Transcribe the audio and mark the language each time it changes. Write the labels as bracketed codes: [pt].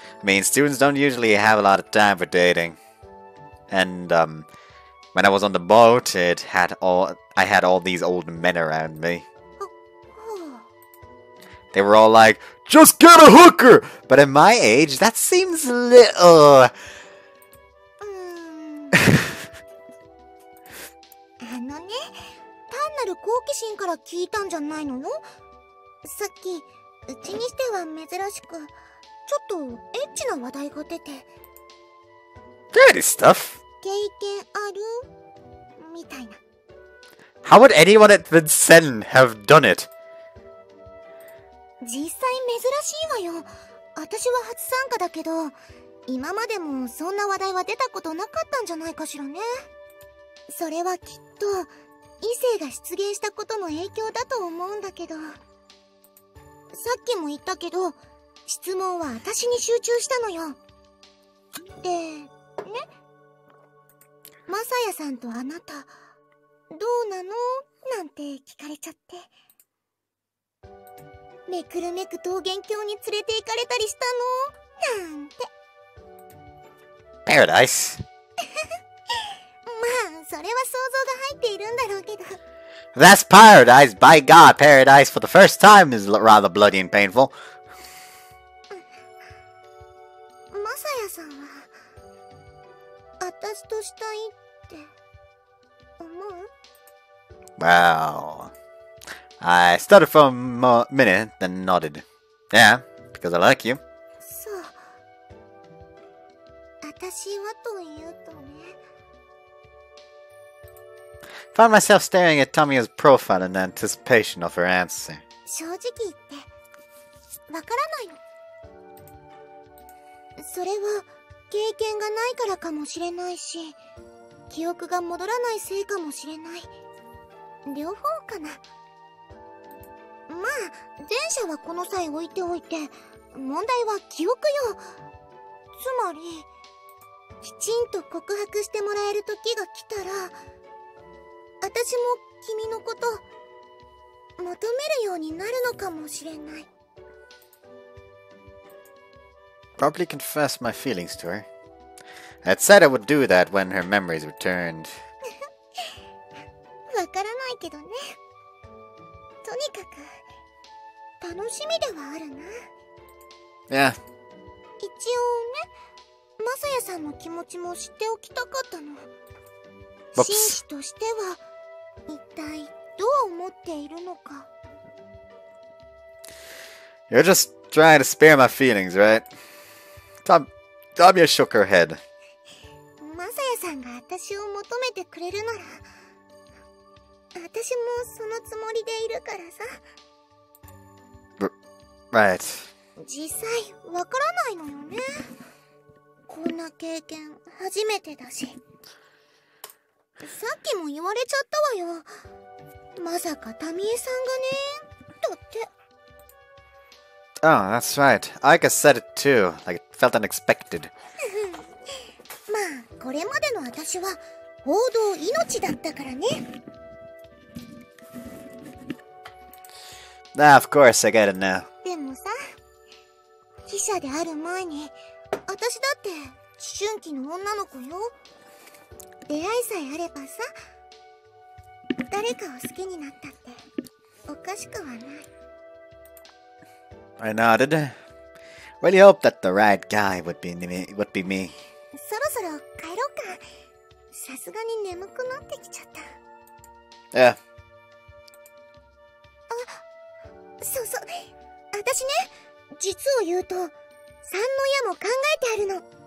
[en] I mean, students don't usually have a lot of time for dating. And when I was on the boat, I had all these old men around me. They were all like, "Just get a hooker!" But at my age, that seems a little. [ja] 単なる好奇心から聞いたんじゃないのよ。さっき、うちにしては珍しく、ちょっとエッチな話題が出て。 [en] Dirty stuff? [ja] 経験あるみたいな。 [en] How would anyone at Vincennes have done it? [ja] 実際珍しいわよ。私は初参加だけど、今までもそんな話題は出たことなかったんじゃないかしらね。それはきっと異性が出現したことの影響だと思うんだけど。さっきも言ったけど、質問は私に集中したのよ。で、ね。マサヤさんとあなた、どうなのなんて聞かれちゃって。めくるめく桃源郷に連れて行かれたりしたのなんて。 [en] Paradise? [ja] まあ、それは想像が入っているんだろうけど。 [en] That's paradise! By God, paradise for the first time is rather bloody and painful. [ja] マサヤさんは、私としたいって思う？ [en] Well, I stuttered for a minute, then nodded. Yeah, because I like you. [ja] そう。私はというとね。 [en] Found myself staring at Tamiya's profile in anticipation of her answer. [ja] 正直言って、わからないの。それは、経験がないからかもしれないし、記憶が戻らないせいかもしれない。両方かな。まあ、前者はこの際置いておいて、問題は記憶よ。つまり、きちんと告白してもらえる時が来たら、私も君のこと、求めるようになるのかもしれない。 [en] Probably confess my feelings to her. I had said I would do that when her memories returned. [ja] わからないけどね。とにかく、楽しみではあるな。 [en] Yeah. [ja] 一応ね、マサヤさんの気持ちも知っておきたかったの。紳士としては、一体どう思っているのか。 [en] You're just trying to spare my feelings, right? Tamia shook her head. [ja] マサヤさんが私を求めてくれるなら、私もそのつもりでいるからさ。 [en] Right. [ja] 実際、わからないのよね。こんな経験、初めてだし。さっきも言われちゃったわよ。まさかタミエさんがね、だって。 [en] Oh, that's right. Aika said it too, like it felt unexpected. [ja] まあ、これまでの私は報道命だったからね。 [en] Ah, of course, I get it now. [ja] でもさ、記者である前に、私だって思春期の女の子よ。出会いさえあればさ、誰かを好きになったっておかしくはない。 [en] I nodded. Really hoped that the right guy would be me. [ja] そろそろ帰ろうか。さすがに眠くなってきちゃった。 [en] Yeah. [ja] そうそう。私ね、実を言うと、三の矢も考えてあるの。